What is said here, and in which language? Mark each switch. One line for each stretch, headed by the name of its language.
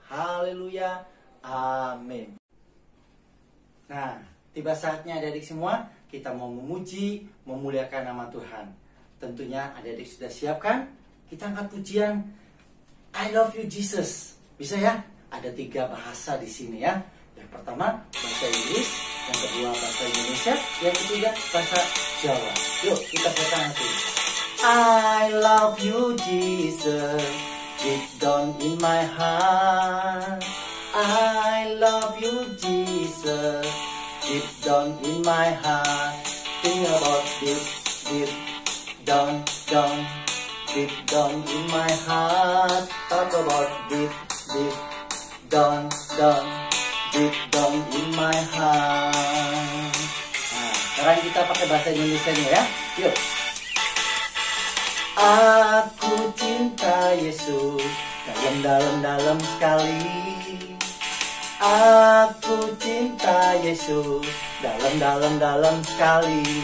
Indonesian: Haleluya, amin. Nah, tiba saatnya adik-adik semua, kita mau memuji, memuliakan nama Tuhan. Tentunya adik-adik sudah siapkan? Kita angkat pujian I love you Jesus. Bisa ya? Ada 3 bahasa di sini ya. Yang pertama bahasa Inggris, yang kedua bahasa Indonesia, yang ketiga bahasa Jawa. Yuk kita pegang hati.
English: I love you Jesus, deep down in my heart. I love you Jesus, deep down in my heart. Think about this, deep down, deep down in my heart. Talk about deep down, deep down in my heart.
Indonesian: Nah, sekarang kita pakai bahasa Indonesia nih ya. Yuk. Aku cinta Yesus dalam sekali. Aku cinta Yesus dalam sekali.